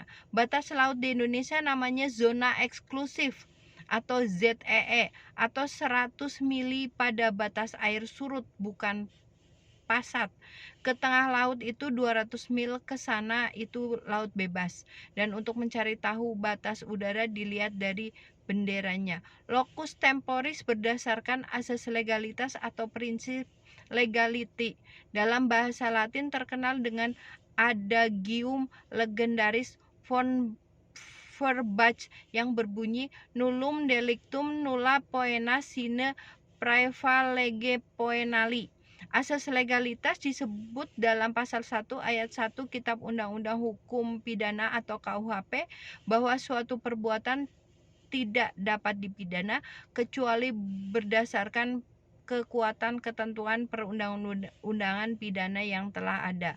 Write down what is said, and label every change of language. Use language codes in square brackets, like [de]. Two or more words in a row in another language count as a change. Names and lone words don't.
[id] Batas laut di Indonesia namanya zona eksklusif atau ZEE atau 100 mili pada batas air surut, bukan pasat. Ke tengah laut itu 200 mil, ke sana itu laut bebas. Dan untuk mencari tahu batas udara dilihat dari benderanya. [la] Locus temporis [id] berdasarkan asas legalitas atau prinsip legality. Dalam bahasa Latin terkenal dengan adagium legendaris von Verbach yang berbunyi [la] nullum delictum nulla poena sine praevalege poenali. [id] Asas legalitas disebut dalam pasal 1 ayat 1 Kitab Undang-Undang Hukum Pidana atau KUHP bahwa suatu perbuatan tidak dapat dipidana kecuali berdasarkan kekuatan ketentuan perundang-undangan pidana yang telah ada.